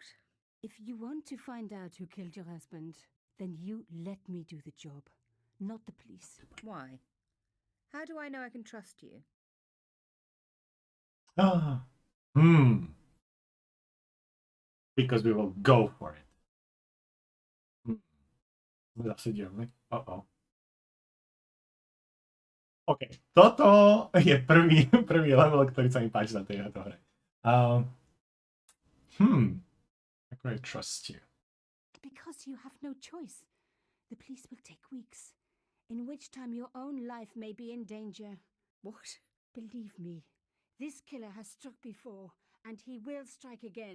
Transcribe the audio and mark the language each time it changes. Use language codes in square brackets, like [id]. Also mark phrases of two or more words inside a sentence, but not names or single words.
[en] If you want to find out who killed your husband, then you let me do the job, not the police. Why? How do I know I can trust you? Because we will go for it. [sk] Zase diabli. OK, toto je prvý level, ktorý sa mi páči na tejto hre. [en] How can I trust you? Because you have no choice. The police will take weeks, in which time your own life may be in danger. What? Believe me, this killer has struck before, and he will strike again.